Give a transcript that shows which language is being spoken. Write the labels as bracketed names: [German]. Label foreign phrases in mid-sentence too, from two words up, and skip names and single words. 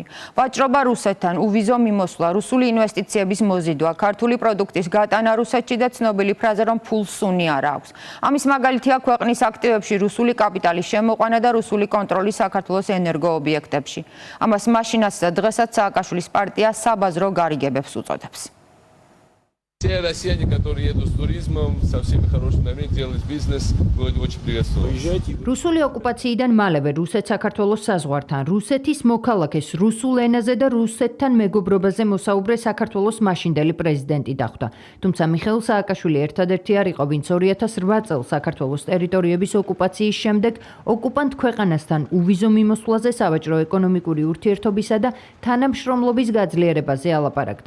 [Georgian] ვაჭრობა რუსეთთან, უვიზო მიმოსვლა, რუსული ინვესტიციების მოზიდვა, ქართული პროდუქტის გატანა რუსეთში და ცნობილი ფრაზა, რომ ფულს სუნი არ აქვს. ამის მაგალითია ქვეყნის აქტივებში რუსული კაპიტალის შემოყვანა და რუსული კონტროლი საქართველოს ენერგოობიექტებში. ამას მაშინაც და დღესაც სააკაშვილის პარტია საბაზრო გარიგებებს უწოდებს. [Russian] Те россияне, которые едут с туризмом, со всеми хорошими намерениями, делают бизнес, мы очень приветствуем. [Georgian] რუსული ოკუპაციიდან მალევე რუსეთ-საქართველოს საზღვართან, რუსეთის მოქალაქეს რუსულ ენაზე და რუსეთთან მეგობრობაზე მოსაუბრე საქართველოს მაშინდელი პრეზიდენტი დახვდა. თუმცა მიხეილ სააკაშვილი ერთადერთი არ იყო, ვინც 2008 წელს საქართველოს ტერიტორიების ოკუპაციის შემდეგ ოკუპანტ ქვეყანასთან უვიზო მიმოსვლაზე, სავაჭრო-ეკონომიკური ურთიერთობისა და თანამშრომლობის გაძლიერებაზე ალაპარაკდა.